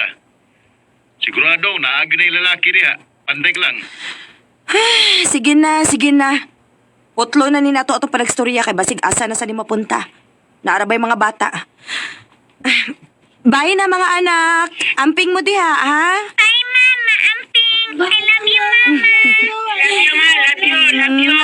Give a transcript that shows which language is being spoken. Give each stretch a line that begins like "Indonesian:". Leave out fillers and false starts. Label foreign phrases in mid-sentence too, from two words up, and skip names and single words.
Cebuano: Sigurado, naagi na yung lalaki niya. Bantay ka lang. Sige na. Putlo na ni nato atong panagstorya kay basig asa na sa ni mapunta. Naarabay mga bata. Bye na mga anak. Amping mo diha, ha? Bye, Mama. Amping.
English: I love you, Mama. Love you, Ma. Love you.